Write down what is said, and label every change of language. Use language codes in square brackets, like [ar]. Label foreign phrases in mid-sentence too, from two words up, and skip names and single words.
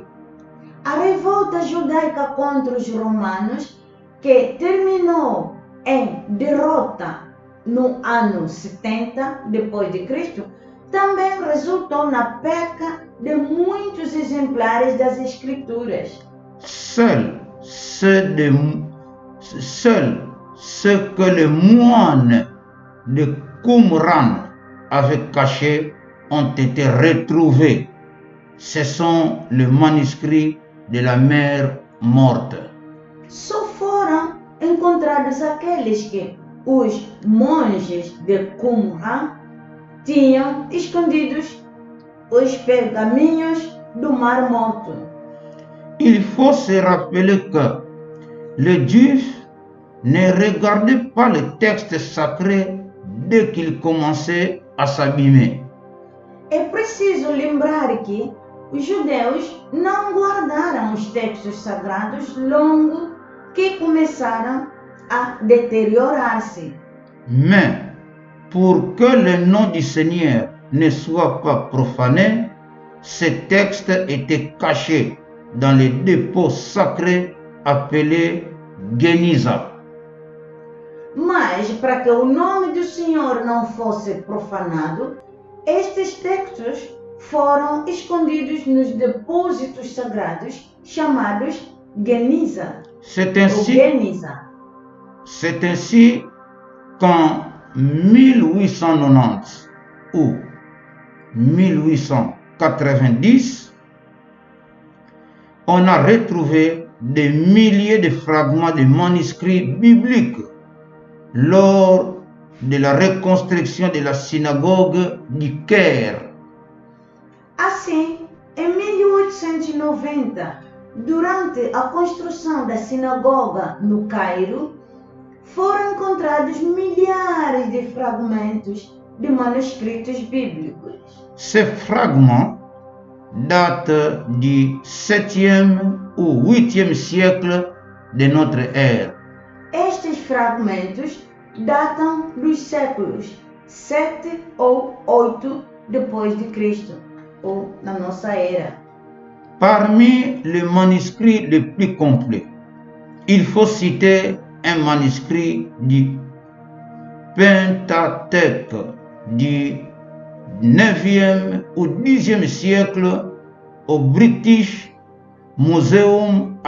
[pt] A revolta judaica contra os romanos, que terminou em derrota no ano 70 depois de Cristo, também resultou na perca de muitos exemplares das Escrituras. [fr] Seuls ceux que les moines de Qumran avaient cachés ont été retrouvés. Ce sont les manuscrits de la mer morte. [pt] Só foram encontrados aqueles que os monges de Qumran tinham escondidos os pergaminhos do Mar Morto. [fr] Il faut se rappeler que les Juifs ne regardaient pas les textes sacrés dès qu'ils commençaient à s'abîmer. [pt] É preciso lembrar que os judeus não guardaram os textos sagrados logo que começaram a deteriorar-se. [fr] Mais pour que le nom du Seigneur ne soit pas profané, ces textes étaient cachés dans les dépôts sacrés appelés Geniza. [pt] Mas, para que o nome do Senhor não fosse profanado, estes textos foram escondidos nos depósitos sagrados chamados Geniza. [fr] C'est ainsi qu'en 1890 ou 1890, on a retrouvé des milliers de fragments de manuscrits bibliques lors de la reconstruction de la synagogue du Caire. [pt] Assim, em 1890, durante a construção da sinagoga no Cairo, foram encontrados milhares de fragmentos de manuscritos bíblicos. [fr] Ces fragments datent du 7e ou 8e siècle de notre ère. [pt] Estes fragmentos datam dos séculos 7 ou 8 depois de Cristo, ou na nossa era. [fr] Parmi les manuscrits les plus complets, il faut citer un manuscrit du Pentateuque du 9e ou 10e siècle au British Museum à